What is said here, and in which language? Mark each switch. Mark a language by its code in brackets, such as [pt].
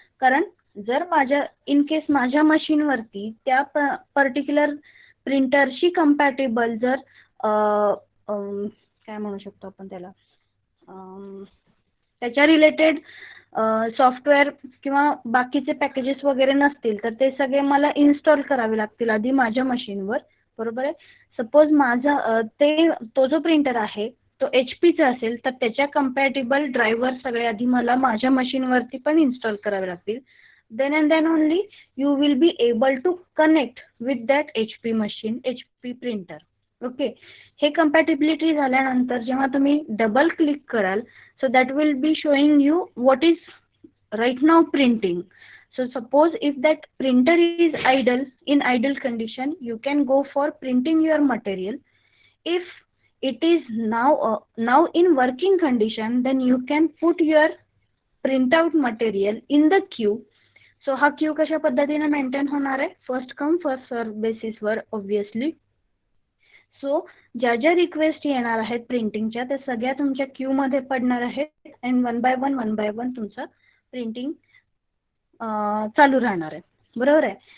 [mr] कारण जर माझ्या इन केस माझ्या मशीनवरती त्या पर्टिक्युलर प्रिंटरशी कम्पॅटेबल जर काय म्हणू शकतो आपण त्याला, त्याच्या रिलेटेड सॉफ्टवेअर किंवा बाकीचे पॅकेजेस वगैरे नसतील, तर ते सगळे मला इन्स्टॉल करावे लागतील आधी माझ्या मशीनवर, बरोबर आहे? सपोज माझा तो जो प्रिंटर आहे तो HP चा असेल तर त्याच्या कंपॅटिबल ड्रायव्हर सगळे आधी मला माझ्या मशीनवरती पण इन्स्टॉल करावे लागतील. [en] Then and then only you will be able to connect with that HP machine, HP printer. [mr] Okay, हे compatibility झाल्यानंतर जेव्हा तुम्ही डबल क्लिक कराल, [en] so that will be showing you what is right now printing. So suppose if that printer is idle, in idle condition, you can go for printing your material. If it is now in working condition, then you can put your printout material in the queue. [mr] So हा Q कशा पद्धतीने maintain होणार आहे, first come first serve बेसिसवर obviously. So ज्या ज्या request येणार आहेत प्रिंटिंगच्या त्या सगळ्या तुमच्या क्यू मध्ये पडणार आहेत आणि वन बाय वन तुमचं प्रिंटिंग चालू राहणार आहे, बरोबर आहे.